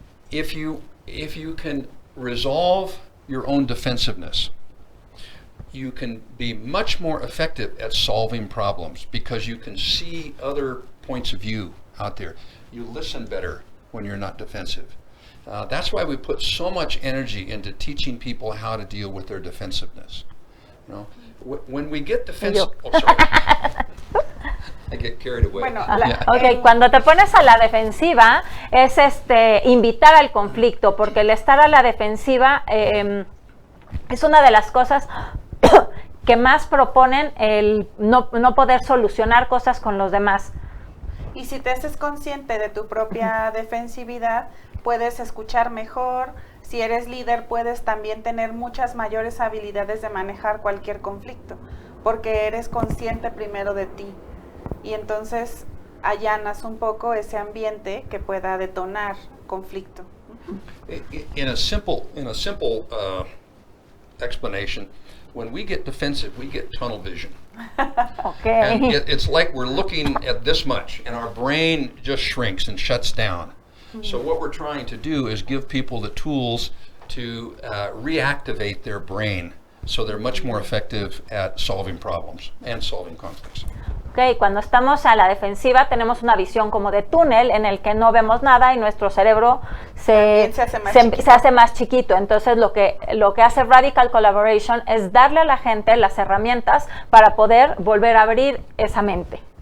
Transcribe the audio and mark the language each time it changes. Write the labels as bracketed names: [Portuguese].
[English] If you can resolve your own defensiveness, you can be much more effective at solving problems because you can see other points of view out there. You listen better when you're not defensive. That's why we put so much energy into teaching people how to deal with their defensiveness. When we get defensive, I get carried away. [Spanish] Bueno, cuando te pones a la defensiva es invitar al conflicto, porque el estar a la defensiva es una de las cosas que más proponen el no poder solucionar cosas con los demás. Y si te haces consciente de tu propia defensividad, puedes escuchar mejor. Si eres líder, puedes también tener muchas mayores habilidades de manejar cualquier conflicto, porque eres consciente primero de ti. Y entonces allanas un poco ese ambiente que pueda detonar conflicto. [English] In a simple explanation, when we get defensive, we get tunnel vision. Okay. And it's like we're looking at this much, and our brain just shrinks and shuts down. So what we're trying to do is give people the tools to reactivate their brain So they're much more effective at solving problems and solving conflicts. [Spanish] Okay, cuando estamos a la defensiva tenemos una visión como de túnel en el que no vemos nada y nuestro cerebro se hace más chiquito. Entonces lo que hace Radical Collaboration es darle a la gente las herramientas para poder volver a abrir esa mente.